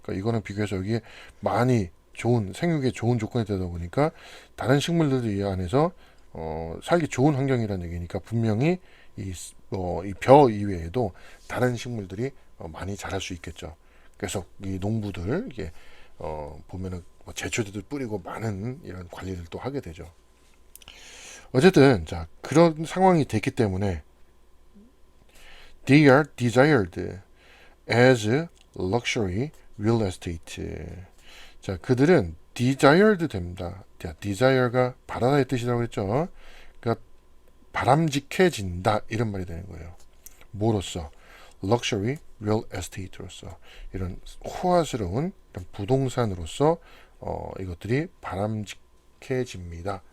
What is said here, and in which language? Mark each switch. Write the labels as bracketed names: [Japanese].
[Korean] 그러니까 이거는 비교해서 여기에 많이 좋은 생육에 좋은 조건이 되다 보니까 다른 식물들도 이 안에서 살기 좋은 환경이라는 얘기니까 분명히 이 벼 이외에도 다른 식물들이 많이 자랄 수 있겠죠. 그래서 이 농부들 이게 보면은 뭐 제초제들 뿌리고 많은 이런 관리를 또 하게 되죠. 어쨌든 자 그런 상황이 됐기 때문에 [English] they are desired as luxury real estate. [Korean] 자 그들은 desired 됩니다. 자, desire가 바라다의 뜻이라고 했죠. 그러니까 바람직해진다 이런 말이 되는 거예요. 뭐로써? luxury real estate로서 이런 호화스러운 이런 부동산으로서 이것들이 바람직해집니다.